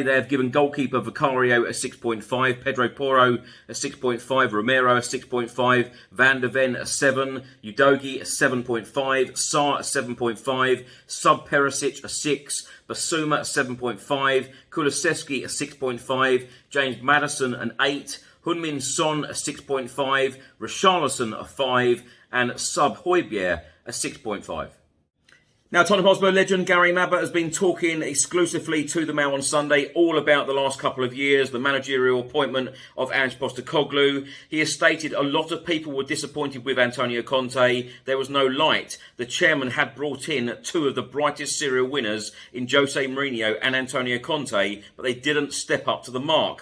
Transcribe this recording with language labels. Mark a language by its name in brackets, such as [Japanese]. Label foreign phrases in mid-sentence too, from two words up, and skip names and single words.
[English] They have given goalkeeper Vicario a 6.5, Pedro Porro a 6.5, Romero a 6.5, Van der Ven a 7, Udogie a 7.5, Sarr a 7.5, Sub Perisic a 6, Basuma a 7.5, Kulusevski a 6.5, James Maddison an 8, Heung-min Son a 6.5, Richarlison a 5 and Sub Højbjerg a 6.5. Now, Tottenham Hotspur legend Gary Mabbutt has been talking exclusively to the Mail on Sunday all about the last couple of years, the managerial appointment of Ange Postecoglou. He has stated a lot of people were disappointed with Antonio Conte. There was no light. The chairman had brought in 2 of the brightest serial winners in Jose Mourinho and Antonio Conte, but they didn't step up to the mark.